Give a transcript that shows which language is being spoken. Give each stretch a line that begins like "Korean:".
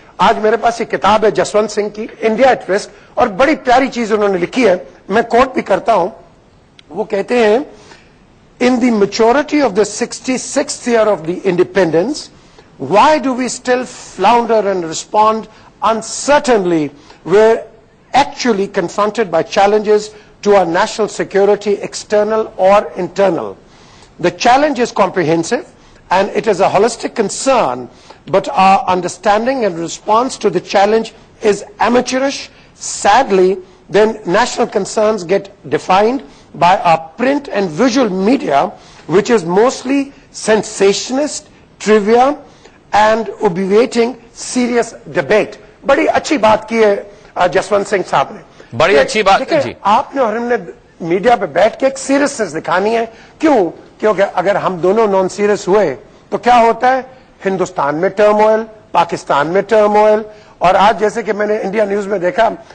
Urdu: آج میرے پاس یہ کتاب ہے جسونت سنگھ کی انڈیا ایٹ رسک، اور بڑی پیاری چیز انہوں نے لکھی ہے، میں کوٹ بھی کرتا ہوں۔ وہ کہتے ہیں
English: In the maturity of the 66th year of the independence, why do we still flounder and respond uncertainly? We're actually confronted by challenges to our national security, external or internal. The challenge is comprehensive and it is a holistic concern, but our understanding and response to the challenge is amateurish. Sadly, then national concerns get defined by our print and visual media, which is mostly sensationalist, trivia and obviating serious debate.
Urdu: بڑی اچھی بات کی ہے جسونت سنگھ صاحب نے، بڑی اچھی بات جی۔ آپ نے اور ہم نے میڈیا پہ بیٹھ کے ایک سیریسنس دکھانی ہے، کیونکہ اگر ہم دونوں نان سیریس ہوئے تو کیا ہوتا ہے، ہندوستان میں ٹرموئل، پاکستان میں ٹرموئل۔ اور آج جیسے کہ میں نے انڈیا نیوز میں دیکھا،